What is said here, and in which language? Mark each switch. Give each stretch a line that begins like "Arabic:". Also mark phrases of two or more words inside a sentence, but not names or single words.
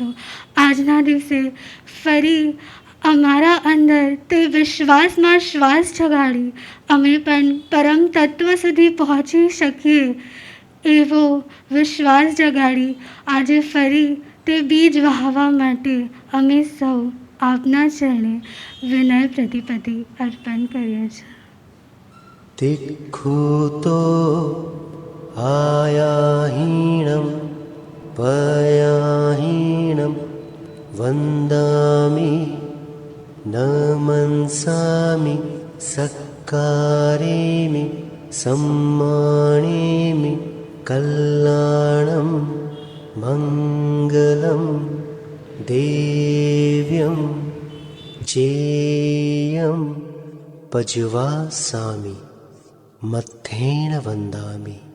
Gujarati: આજના દિવસે ફરી અમારા અંદર તે વિશ્વાસમાં શ્વાસ જગાડી અમે પણ પરમ તત્વ સુધી પહોંચી શકીએ એવો વિશ્વાસ જગાડી આજે ફરી તે બીજ વહાવા માટે અમે સૌ આપના ચરણે વિનય પ્રતિપત્તિ અર્પણ કરીએ છીએ.
Prakrit languages: तिक्खुतो आयाहीणं पयाहीणं वन्दामि नमन्सामि सक्कारेमि सम्मानेमि कल्याणं मङ्गलं देव्यं चेयं पज्वासामि मत्थेन वन्दामि.